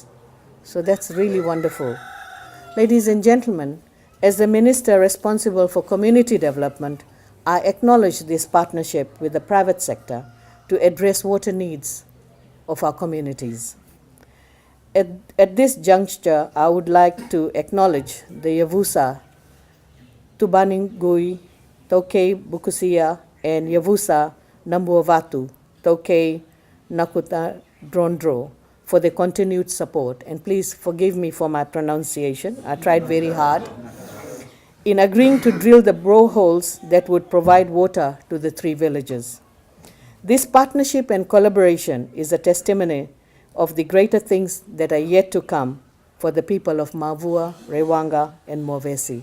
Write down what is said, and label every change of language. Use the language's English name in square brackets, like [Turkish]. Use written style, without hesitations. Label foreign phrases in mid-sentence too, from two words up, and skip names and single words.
[English] So that's really wonderful. Ladies and gentlemen, as the minister responsible for community development, I acknowledge this partnership with the private sector to address water needs of our communities. At this juncture, I would like to acknowledge the Yavusa, Tubaningui, Tokei Bukusia, and Yavusa Nambuavatu, Tokei Nakuta Drondro, for their continued support. And please forgive me for my pronunciation. I tried very hard in agreeing to drill the boreholes that would provide water to the 3 villages. This partnership and collaboration is a testimony of the greater things that are yet to come for the people of Mavua, Raiwaqa, and Muanivesi.